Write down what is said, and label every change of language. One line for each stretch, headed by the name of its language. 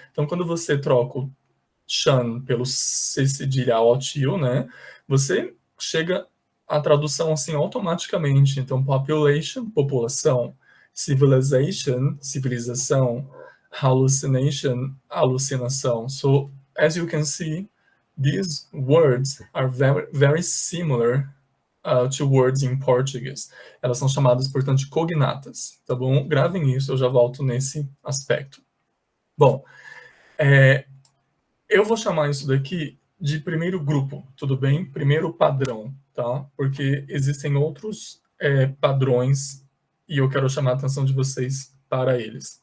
Portuguese: Então, quando você troca o shan pelo C cedilha O-til, né, você chega à tradução assim automaticamente. Então, population, população, civilization, civilização, hallucination, alucinação.
English: So, as you can see, these words are very similar to words in Portuguese.
Portuguese: Elas são chamadas, portanto, de cognatas, tá bom? Gravem isso, eu já volto nesse aspecto. Bom, eu vou chamar isso daqui de primeiro grupo, tudo bem? Primeiro padrão, tá? Porque existem outros padrões e eu quero chamar a atenção de vocês para eles.